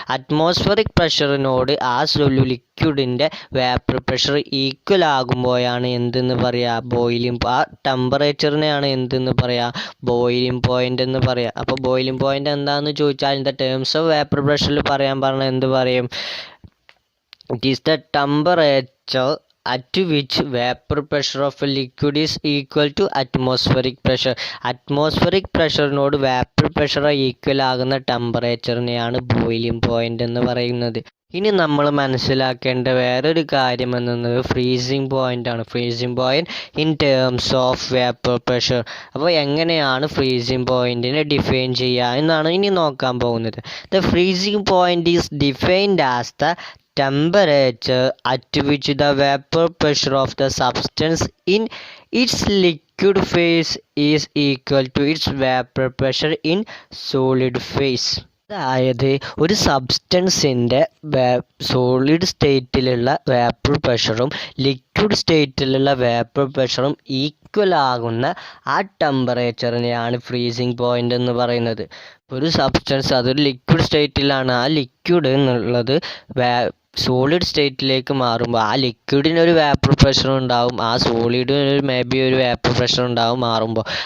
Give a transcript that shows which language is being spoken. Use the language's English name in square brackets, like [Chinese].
[Malayalam] atmospheric pressure-നോട് ആ ലിക്വിഡിൻ്റെ vapour pressure equal ആകുമ്പോഴാണ് എന്തെന്ന് പറയുക? ബോയിലിംഗ്. ആ ടെമ്പറേച്ചറിനെയാണ് എന്തെന്ന് പറയുക? ബോയിലിംഗ് പോയിന്റ് എന്ന് പറയുക. അപ്പോൾ ബോയിലിംഗ് പോയിന്റ് എന്താണെന്ന് ചോദിച്ചാൽ in the terms of vapour പ്രഷറിൽ പറയാൻ പറഞ്ഞാൽ എന്ത് പറയും? [English] It is the temperature at which vapor pressure of a liquid is equal to atmospheric pressure. [Malayalam] atmospheric pressure-നോട് vapour pressure equal ആകുന്ന ടെമ്പറേച്ചറിനെയാണ് ബോയിലിംഗ് പോയിന്റ് എന്ന് പറയുന്നത്. ഇനി നമ്മൾ മനസ്സിലാക്കേണ്ട വേറൊരു കാര്യം എന്നത് ഫ്രീസിംഗ് പോയിന്റ് ആണ്. [English] Freezing point in terms of vapour pressure. [Malayalam] അപ്പോൾ എങ്ങനെയാണ് ഫ്രീസിംഗ് പോയിന്റിനെ ഡിഫൈൻ ചെയ്യുക എന്നാണ് ഇനി നോക്കാൻ പോകുന്നത്. [English] The freezing point is defined as the temperature at which the vapor pressure of the substance in its liquid phase is equal to its vapor pressure in solid phase. [Malayalam] അതായത് ഒരു സബ്സ്റ്റൻസിൻ്റെ solid സ്റ്റേറ്റിലുള്ള vapour പ്രഷറും liquid സ്റ്റേറ്റിലുള്ള vapour പ്രഷറും equal ആകുന്ന ആ ടെമ്പറേച്ചറിനെയാണ് freezing point എന്ന് പറയുന്നത്. ഒരു substance അതൊരു ലിക്വിഡ് സ്റ്റേറ്റിലാണ്. ആ ലിക്വിഡ് എന്നുള്ളത് സോളിഡ് സ്റ്റേറ്റിലേക്ക് മാറുമ്പോൾ ആ ലിക്വിഡിനൊരു വേപ്പർ പ്രഷർ ഉണ്ടാവും, ആ സോളിഡിന് മേ ബി ഒരു വേപ്പർ പ്രഷർ ഉണ്ടാവും മാറുമ്പോൾ.